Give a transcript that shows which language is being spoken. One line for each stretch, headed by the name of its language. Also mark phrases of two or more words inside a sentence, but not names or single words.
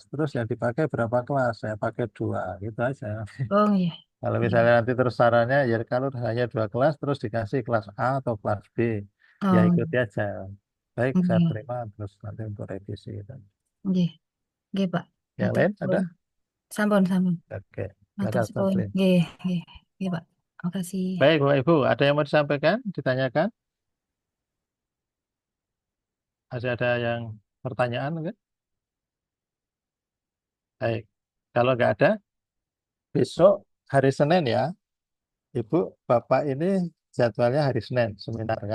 Indonesian: Terus yang dipakai berapa kelas? Saya pakai 2. Gitu aja. oh iya. Kalau Iya. misalnya nanti terus sarannya ya kalau hanya 2 kelas terus dikasih kelas A atau kelas B, ya Oh, ikuti aja. Baik, saya iya. terima terus nanti untuk revisi gitu. Iya. Iya Pak. Yang Nanti lain ada?
Javanese: sampun sampun.
Indonesian: Oke,
Javanese: Matur
Indonesian: silakan
Javanese: suwun.
Indonesian: Taslim.
Javanese: Nggih, nggih. Nggih Pak.
Indonesian: Makasih. Baik, Bapak Ibu, ada yang mau disampaikan, ditanyakan? Masih ada yang pertanyaan mungkin? Baik, kalau nggak ada, besok hari Senin ya, Ibu, Bapak ini jadwalnya hari Senin, seminar kan?